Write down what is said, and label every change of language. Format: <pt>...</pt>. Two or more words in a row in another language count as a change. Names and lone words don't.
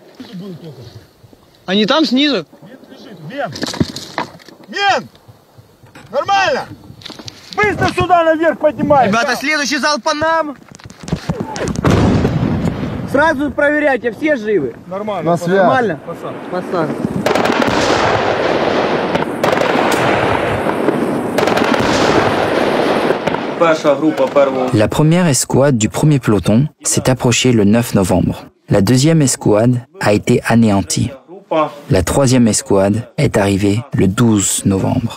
<ru>Они там снизу? Мент! Нормально! Быстро сюда наверх поднимай! Ребята, следующий залп по нам. Сразу проверяйте, все живы? Нормально. Нормально? Посад.</ru> <fr>La première escouade du premier peloton s'est approchée le 9 novembre. La deuxième escouade a été anéantie. La troisième escouade est arrivée le 12 novembre.</fr>